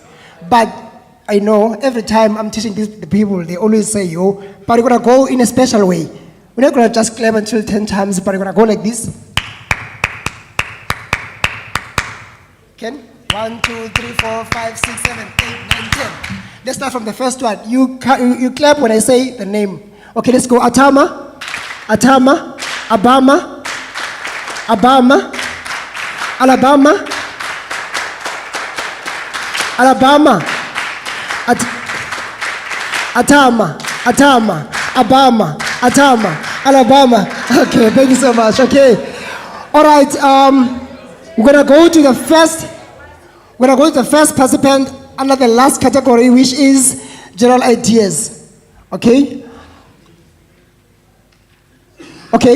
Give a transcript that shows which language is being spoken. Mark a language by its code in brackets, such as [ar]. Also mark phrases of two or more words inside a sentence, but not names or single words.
[en] But I know every time I'm teaching the people, they always say, yo, but you're going to go in a special way. We're not going to just clap until 10 times, but you're going to go like this. Ken? 1, 2, 3, 4, 5, 6, 7, 8, 9, 10. Let's start from the first one. You clap when I say the name. Okay, let's go. Atama. Atama. Abama. Abama. Alabama. Alabama. Atama. Atama. Abama. Atama. Alabama. Okay, thank you so much. Okay. All right. We're going to go to the first participant under the last category, which is general ideas. Okay? Okay.